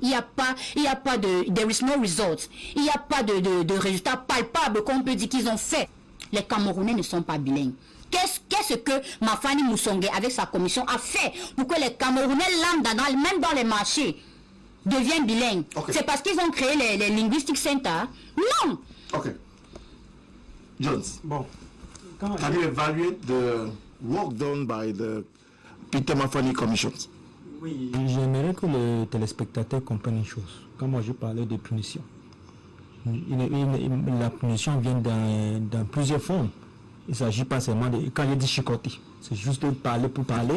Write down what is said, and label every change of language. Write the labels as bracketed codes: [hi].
[fr] Il n'y a pas de, [en] there is no result. [fr] Il n'y a pas de résultats palpables qu'on peut dire qu'ils ont fait. Les Camerounais ne sont pas bilingues. Qu'est-ce que Mafani Moussongé avec sa commission a fait pour que les Camerounais lambda, même dans les marchés, deviennent bilingues? Okay. C'est parce qu'ils ont créé les linguistic centers? Non. Ok. Jones. Bon. [en] Can you evaluate the work done by the Peter Mafani Commission? [fr] Oui, j'aimerais que les téléspectateurs comprennent une chose. Quand moi je parlais de punition, la punition vient dans plusieurs formes. Il ne s'agit pas seulement de... Quand je dis chicoter, c'est juste de parler pour parler.